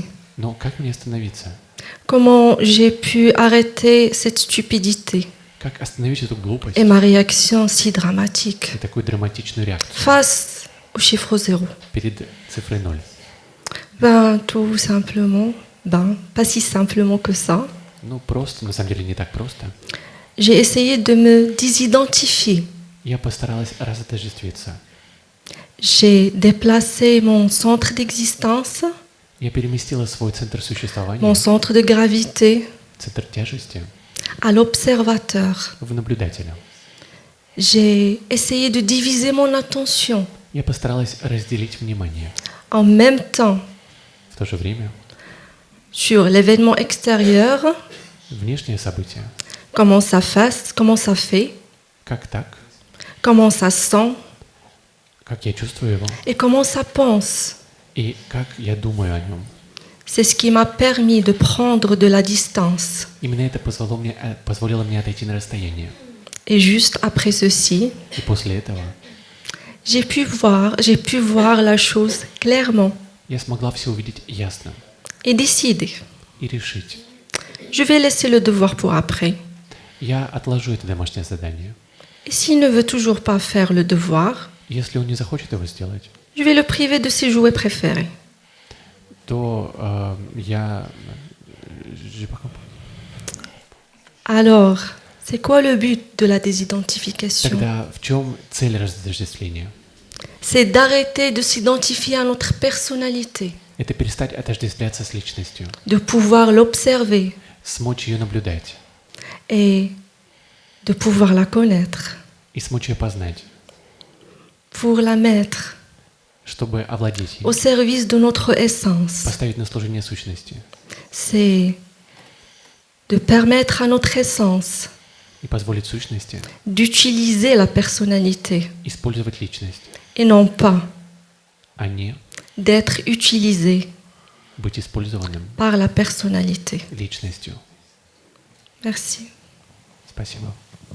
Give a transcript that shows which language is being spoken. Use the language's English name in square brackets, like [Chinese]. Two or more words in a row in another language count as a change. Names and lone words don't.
[Russian] Но как мне остановиться? [French] Comment j'ai pu arrêter cette stupidité [Russian] Как остановить эту глупость [French] et ma réaction si dramatique [Russian] и такую драматичную реакцию [French] face au chiffre 0? [Russian] перед цифрой 0? [French] Ben, tout simplement, pas si simplement que ça. [Russian] Ну, просто, на самом деле, не так просто. [French] J'ai essayé de me désidentifier. [Russian] Я постаралась разотождествиться. [French] J'ai déplacé mon centre d'existence, [Russian] Я переместила свой центр существования, [French] mon centre de gravité, [Russian] центр тяжести, [French] à l'observateur. [Russian] в наблюдателя. [French] J'ai essayé de diviser mon attention. [Russian] Я постаралась разделить внимание. [French] En même temps, [Russian] В то же время [French] sur l'événement extérieur, [Russian] внешнее событие, [French] comment ça fait, [Russian] как так, [French] comment ça sent [Russian] как я чувствую его [French] et comment ça pense. [Russian] и как я думаю о нем. [French] C'est ce qui m'a permis de prendre de la distance. [Russian] Именно это позволило мне отойти на расстояние. [French] Et juste après ceci, [Russian] И после этого [French] j'ai pu voir la chose clairement [Russian] Я смогла все увидеть ясно [French] et décider. [Russian] и решить. [French] Je vais laisser le devoir pour après. [Russian] Я отложу это домашнее задание. [French] Et s'il ne veut toujours pas faire le devoir, [Russian] Если он не захочет его сделать, [French] je vais le priver de ses jouets préférés. то j'ai pas compris. Alors, c'est quoi le but de la désidentification? [Russian] Тогда в чем цель разотождествления? [French] C'est d'arrêter de s'identifier à notre personnalité, [Russian] Это перестать отождествляться с личностью, [French] de pouvoir l'observer [Russian] смочь ее наблюдать [French] et de pouvoir la connaître, [Russian] и смочь ее познать, [French] pour la mettre [Russian] чтобы овладеть [French] au [Russian] ей, [French] service de notre essence. [Russian] поставить на служение сущности [French] C'est de permettre à notre essence [Russian] и позволить сущности [French] d'utiliser la personnalité [Russian] использовать личность, [French] et non pas [Russian] а не [French] d'être utilisée [Russian] быть использованным [French] par la personnalité. [Russian] личностью. [French] Merci. [Russian] Спасибо.